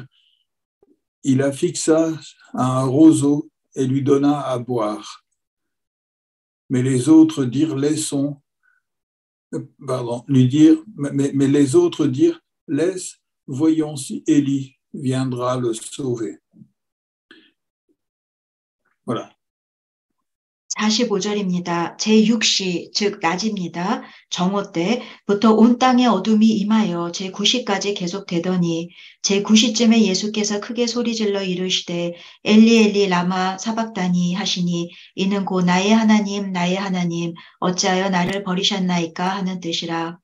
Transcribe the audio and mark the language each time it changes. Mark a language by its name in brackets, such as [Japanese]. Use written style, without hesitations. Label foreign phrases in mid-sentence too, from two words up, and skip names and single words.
[French] Il la fixa à un roseau et lui donna à boire. Mais les autres dirent, mais les autres dirent, laisse, voyons si Élie viendra le sauver. Voilà. [Korean] 45절입니다. 제6시, 즉 낮입니다. 정오 때부터 온 땅에 어둠이 임하여 제9시까지 계속되더니 제9시쯤에 예수께서 크게 소리질러 이르시되 엘리 엘리 [Aramaic] למה שבקתני [Korean] 하시니 이는 곧 나의 하나님 어찌하여 나를 버리셨나이까 하는 뜻이라.